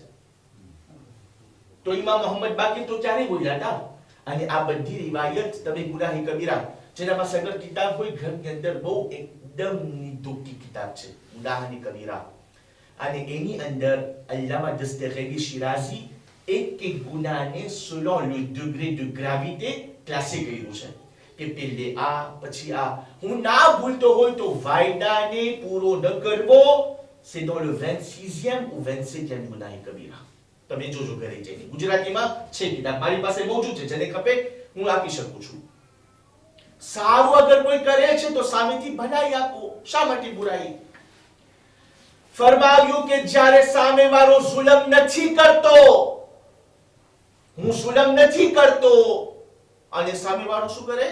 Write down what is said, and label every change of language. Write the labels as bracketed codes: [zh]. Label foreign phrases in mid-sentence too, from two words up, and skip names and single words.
[gu] તો ઇમામ મુહમ્મદ બાકી તો ક્યારે બોલ્યા હતા? અને આ બધી રિવાયત તમે ગુનાહે કબીરા, જેના પાસે અગર કિતાબ હોય ઘરની અંદર, બહુ એકદમ નિદોકી કિતાબ છે ગુનાહે કબીરા, અને એની અંદર અલ્લામા દસ્તગીરી શિરાઝી એક ગુનાને [fr] selon le degré de gravité [gu] ક્લાસે કર્યું છે કે પહેલે આ પછી આ. હું ના ભૂલતો હોય તો વાયદાને પૂરો ન કરવો, [fr] c'est dans le 26e ou 27e ગુનાહે કબીરા. [gu] તમે જોજો ઘરે જઈને, ગુજરાતીમાં છે કિતાબ, મારી પાસે મોજૂદ છે, જેને ખપે હું આપી શકું છું. સારું અગર કોઈ કરે છે તો સામેથી ભલાઈ આપો, શા માટે બુરાઈ? ફરમાવ્યું કે જ્યારે સામેવાળો જુલમ નથી કરતો, હું જુલમ નથી કરતો, અને સામેવાળો શું કરે?